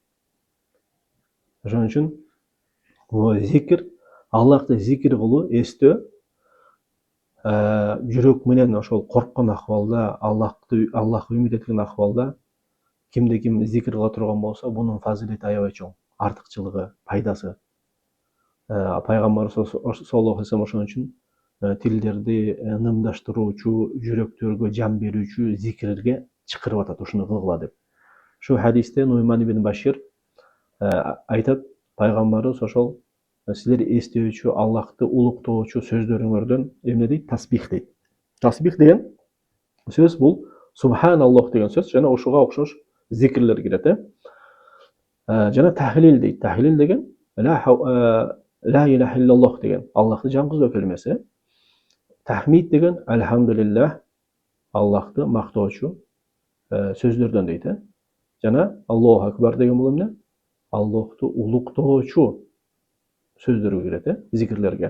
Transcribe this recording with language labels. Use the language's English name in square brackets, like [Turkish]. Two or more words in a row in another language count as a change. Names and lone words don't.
[Kyrgyz] Ошон үчүн зикир, Аллахты зикир кылуу, эстөө, жүрөк менен ошол корккон акыбалда, Аллахка үмүт эткен акыбалда кимде ким зикир кыла турган болсо, бунун фазилети аябай чоң, артыкчылыгы, пайдасы. Пайгамбар [Arabic] صلى الله عليه وسلم [Kyrgyz] ошон үчүн тилдерди нымдаштыруучу, жүрөктөргө жан берүүчү зикирге чакырып атат, ушуну кылгыла деп. Шу хадисте Нуъман ибн Башир айтат, пайгамбарыбыз ошол силер эстөөчү, Аллахты улуктоочу сөздөрүңөрдөн эмне дейт? Тасбих дейт. Тасбих деген сөз бул субханаллах деген сөз, жана ошого окшош зикирлер кирет. Жана тахлил дейт. Тахлил деген [Arabic] لا إله إلا الله [Kyrgyz] деген Аллахты жаңгызуу келмеси. Тахмид деген альхамдулиллах, Аллахты мактоочу сөздөрдөн дейт. Жана [Arabic] الله أكبر [Kyrgyz] деген бул эмне? Аллахты улуктоочу сөздөргө кирет, зикирлерге.